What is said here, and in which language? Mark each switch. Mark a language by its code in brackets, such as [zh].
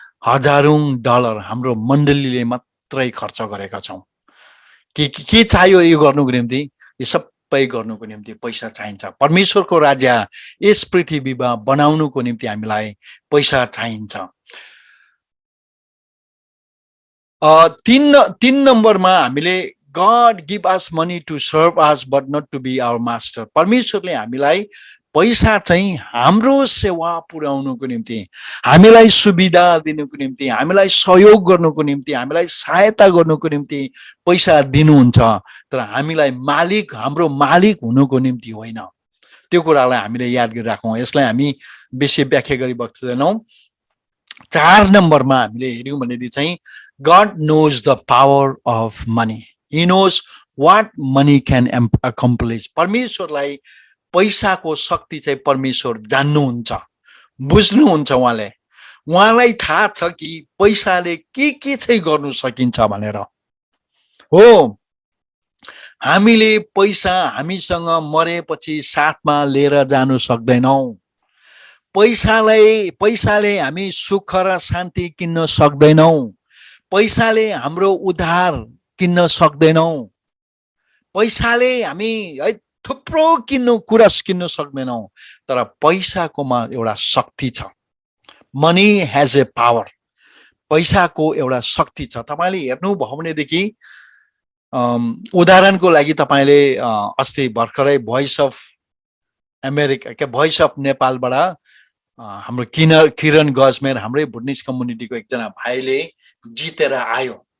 [ne] हजारौं डलर हाम्रो मण्डलीले मात्रै खर्च गरेका छौँ। के चाहियो यो गर्नुको निम्ति? यो सबै गर्नुको निम्ति पैसा चाहिन्छ। परमेश्वरको राज्य यस पृथ्वीमा बनाउनुको निम्ति हामीलाई पैसा चाहिन्छ। 3 नम्बरमा हामीले [en] God give us money to serve us but not to be our master। [ne] परमेश्वरले हामीलाई पैसा चाहिँ हाम्रो सेवा पुर्याउनुको निम्ति, हामीलाई सुविधा दिनुको निम्ति, हामीलाई सहयोग गर्नुको निम्ति, हामीलाई सहायता गर्नुको निम्ति पैसा दिनुहुन्छ, तर हामीलाई मालिक, हाम्रो मालिक हुनुको निम्ति होइन। त्यो कुरालाई हामीले याद गरिराखौँ। यसलाई हामी बेसी व्याख्या गरी बस्दैनौँ। 4 नम्बरमा हामीले हेर्यौँ भनेदेखि चाहिँ [en] God knows the power of money. He knows what money can accomplish। [ne] परमेश्वरलाई पैसाको शक्ति चाहिँ परमेश्वर जान्नुहुन्छ, बुझ्नुहुन्छ। उहाँलाई थाहा छ कि पैसाले के चाहिँ गर्नु सकिन्छ भनेर। हो, हामीले पैसा हामीसँग मरेपछि साथमा लिएर जानु सक्दैनौँ। पैसाले हामी सुख र शान्ति किन्न सक्दैनौँ। पैसाले हाम्रो उद्धार किन्न सक्दैनौँ। पैसाले हामी है थुप्रो कुरा किन्न सक्दैनौँ। तर पैसाकोमा एउटा शक्ति छ। [en] Money has a power. [ne] पैसाको एउटा शक्ति छ। तपाईले हेर्नुभयो भनेदेखि उदाहरणको लागि तपाईले अस्ति भर्खरै भोइस अफ अमेरिका के भोइस अफ नेपालबाट हाम्रो किरण गजमेर हाम्रै बुद्धिस्ट कम्युनिटीको एकजना भाइले जितेर आयो।